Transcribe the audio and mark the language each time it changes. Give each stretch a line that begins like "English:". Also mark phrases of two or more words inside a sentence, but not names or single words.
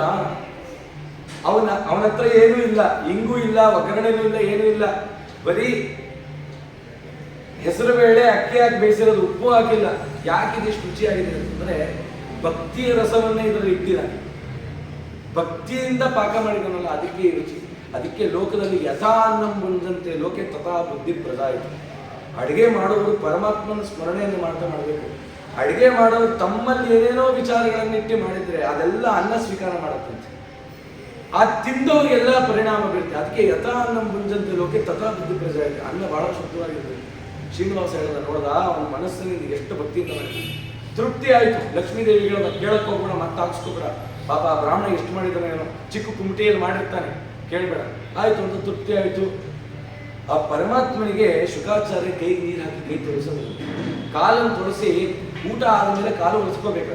Kannada: ಅವನ ಹತ್ರ ಏನೂ ಇಲ್ಲ, ಇಂಗೂ ಇಲ್ಲ, ಒಗ್ಗರಣೆನೂ ಇಲ್ಲ, ಏನೂ ಇಲ್ಲ, ಬರೀ ಹೆಸರು ಬೇಳೆ ಅಕ್ಕಿ ಹಾಕಿ ಬೇಯಿಸಿರೋದು, ಉಪ್ಪು ಹಾಕಿಲ್ಲ. ಯಾಕೆ ಇದಿಷ್ಟು ರುಚಿಯಾಗಿದೆ ಅಂತಂದ್ರೆ ಭಕ್ತಿಯ ರಸವನ್ನೇ ಇದರಲ್ಲಿ ಇಟ್ಟಿದ್ದಾನೆ. ಭಕ್ತಿಯಿಂದ ಪಾಕ ಮಾಡಿದನಲ್ಲ, ಅದಕ್ಕೆ ಈ ರುಚಿ. ಅದಕ್ಕೆ ಲೋಕದಲ್ಲಿ
Sanskrit: ಯಥಾ ಅನ್ನಂ ಬಂದಂತೆ ಲೋಕೆ ತಥಾ ಬುದ್ಧಿ ಪ್ರದಾಯಿತು.
Kannada: ಅಡುಗೆ ಮಾಡೋರು ಪರಮಾತ್ಮನ ಸ್ಮರಣೆಯನ್ನು ಮಾಡಬೇಕು. ಅಡುಗೆ ಮಾಡೋರು ತಮ್ಮಲ್ಲಿ ಏನೇನೋ ವಿಚಾರಗಳನ್ನಿಟ್ಟು ಮಾಡಿದ್ರೆ ಅದೆಲ್ಲ ಅನ್ನ ಸ್ವೀಕಾರ ಮಾಡತ್ತಂತೆ. ಆ ತಿಂದವ್ರಿಗೆಲ್ಲ ಪರಿಣಾಮ ಬೀರುತ್ತೆ. ಅದಕ್ಕೆ
Sanskrit: ಯಥಾ ಅನ್ನಂ ಬಂದಂತೆ ಲೋಕೆ ತಥಾ ಬುದ್ಧಿ ಪ್ರದಾಯಿತು.
Kannada: ಅನ್ನ ಬಹಳ ಶುದ್ಧವಾಗಿರ್ತದೆ. ಶ್ರೀನಿವಾಸ ಹೇಳಿದ, ನೋಡ್ದ ಅವನ ಮನಸ್ಸಿನಿಂದ ಎಷ್ಟು ಭಕ್ತಿಯಿಂದ ಮಾಡಿದ. ತೃಪ್ತಿ ಆಯಿತು. ಲಕ್ಷ್ಮೀದೇವಿಗಳ ಕೇಳಕ್ಕೆ ಹೋಗ್ಬೇಡ, ಮತ್ತೆ ಹಾಕ್ಸ್ಕೋಬೇಡ, ಪಾಪ ಬ್ರಾಹ್ಮಣ ಎಷ್ಟು ಮಾಡಿದಾನೆ, ಏನೋ ಚಿಕ್ಕ ಕುಮಟಿಯಲ್ಲಿ ಮಾಡಿರ್ತಾನೆ, ಕೇಳಬೇಡ. ಆಯ್ತು ಅಂತ ತೃಪ್ತಿ ಆಯಿತು. ಆ ಪರಮಾತ್ಮನಿಗೆ ಶುಕಾಚಾರ್ಯ ಕೈಗೆ ನೀರು ಹಾಕಿ ಕೈ ತೊಳಿಸೋದು, ಕಾಲನ್ನು ತೊಳಸಿ ಊಟ ಆದಮೇಲೆ ಕಾಲು ಒರೆಸ್ಕೋಬೇಕಂತ.